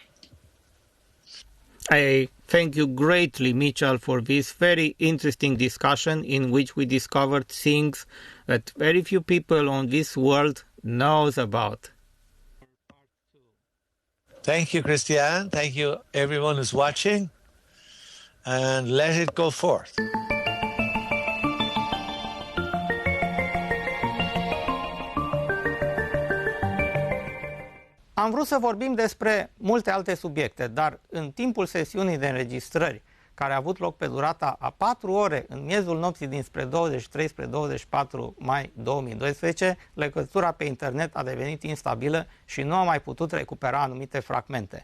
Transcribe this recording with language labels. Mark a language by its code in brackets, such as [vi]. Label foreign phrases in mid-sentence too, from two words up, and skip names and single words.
[en] I thank you greatly, Miceal, for this very interesting discussion in which we discovered things that very few people on this world knows about. Thank you, Cristian. Thank you, everyone who's watching. And let it go forth. [ro] Am vrut să vorbim despre multe alte subiecte, dar în timpul sesiunii de înregistrări, care a avut loc pe durata a 4 ore în miezul nopții dinspre 23 spre 24 mai 2012, legătura pe internet a devenit instabilă și nu a mai putut recupera anumite fragmente.